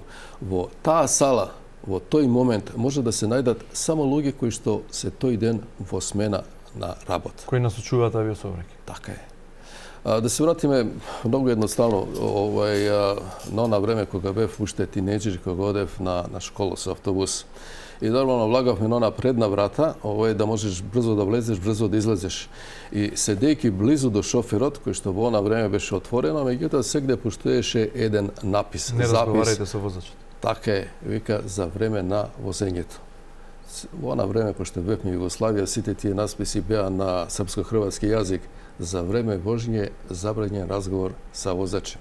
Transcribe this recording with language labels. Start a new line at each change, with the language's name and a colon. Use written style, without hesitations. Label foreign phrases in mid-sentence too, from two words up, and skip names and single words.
Macedonian: Во таа сала, во тој момент може да се најдат само луѓе кои што се тој ден во смена на работа. Кои насочуваат авиосообраќај. Така е. Да се вратиме многу едноставно на она време кога бев уште тинеџер, кога одев на школа со автобус. i normalno vlagavме na ona predna vrata, da možeš brzo da vlezeš, brzo da izlezeš. I sedejki blizu do šoferot, koji što во она време беше отворено, меѓутоа сегде постоеше еден напис, Не запис. разговарајте со возачот. Така е, вика, за време на возењето. Во она време, пошто бевме Југославија, сите тие насписи беа на српско-хрватски јазик.
Serbian: За време вожње забранен разговор са возачем.